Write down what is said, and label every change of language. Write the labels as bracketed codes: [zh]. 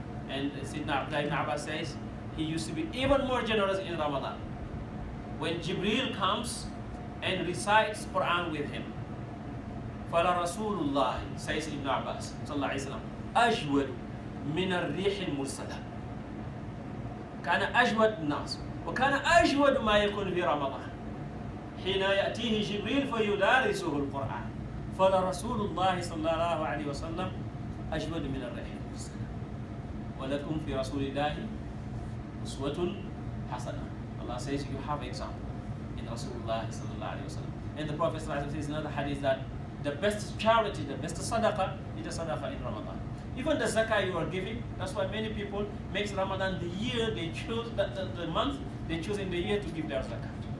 [en] And Sayyidina Abdullah ibn Abbas says he used to be even more generous in Ramadan. When Jibreel comes and recites Quran with him, [ar] فَلَا رَسُولُ اللَّهِ, [en] says Ibn Abbas sallallahu alaihi wasallam, [ar] أَجْوَدُ مِنَ الرِّيحِ الْمُرْسَلَةِ. كان أجود الناس وكان أجود ما يكون في رمضان حين يأتيه جبريل فيدارسه القرآن فلرسول الله صلى الله عليه وسلم أجود من الريح المرسلة ولكم في رسول الله أسوة حسنة. [en] Allah says you have example in Rasulullah sallallahu alaihi wasallam. And the Prophet sallallahu alaihi wasallam says in another hadith that the best charity, the best sadaqah is the sadaqah in Ramadan. Even the zakah you are giving, that's why many people make Ramadan the year they choose, the month they choose in the year to give their zakat.